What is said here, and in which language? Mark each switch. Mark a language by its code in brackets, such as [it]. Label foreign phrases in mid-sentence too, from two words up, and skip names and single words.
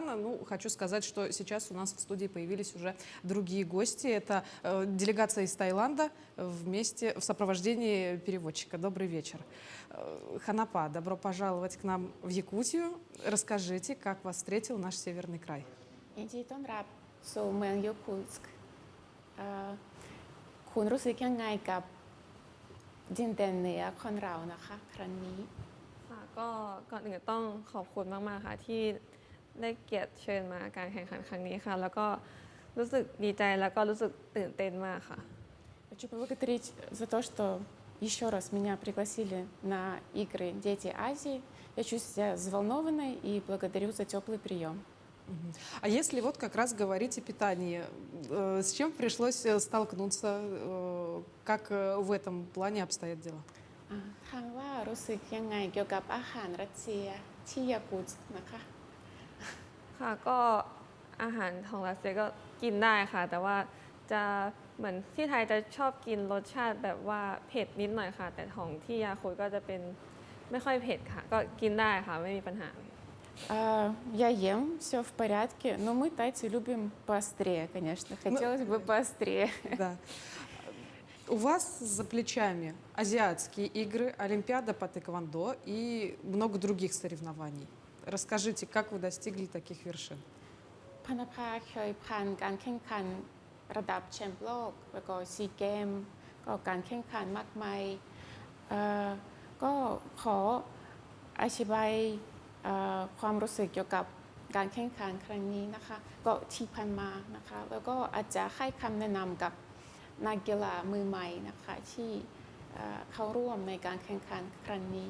[ru] Ну, хочу сказать, что сейчас у нас в студии появились уже другие гости. Это делегация из Таиланда в сопровождении переводчика. Добрый вечер. Ханапа, добро пожаловать к нам в Якутию. Расскажите, как вас встретил наш северный край. [th] ยินดีต้อนรับสู่เมืองยูคูสก์คุณรู้สึกยังไงกับดินแดนเหนือของเรานะคะครั้งนี้ ค่ะก็ก่อนอื่นต้องขอบคุณมากๆค่ะที่ได้เกียรติเชิญมาการแข่งขันครั้งนี้ค่ะแล้วก็รู้สึกดีใจแล้วก็รู้สึกตื่นเต้นมากค่ะ [ru] Хочу поблагодарить за то, что еще раз меня пригласили на игры «Дети Азии». Я чувствую себя взволнованной и благодарю за теплый прием. А если вот как раз говорить о питании, с чем пришлось столкнуться, как в этом плане обстоят дела? [th] ถามว่ารู้สึกยังไงเกี่ยวกับอาหารรัสเซียที่ยากูตสก์นะคะ ค่ะก็อาหารของรัสเซียก็กินได้ค่ะแต่ว่าจะเหมือนที่ไทยจะชอบกินรสชาติแบบว่าเผ็ดนิดหน่อยค่ะแต่ของที่ยาคูก็จะเป็นไม่ค่อยเผ็ดค่ะก็กินได้ค่ะไม่มีปัญหา [ru] Я ем, все в порядке, но мы, тайцы, любим поострее, конечно. Хотелось бы поострее. Да. У вас за плечами азиатские игры, Олимпиада по тэквондо и много других соревнований. Расскажите, как вы достигли таких вершин? [th] พนภาเคยผ่านการแข่งขันระดับแชมป์โลกแล้วก็ซีเกมก็การแข่งขันมากมายก็ขออธิบายความรู้สึกเกี่ยวกับการแข่งขันครั้งนี้นะคะก็ที่ผ่านมานะคะแล้วก็อาจจะให้คำแนะนำกับนักกีฬามือใหม่นะคะที่เข้าร่วมในการแข่งขันครั้งนี้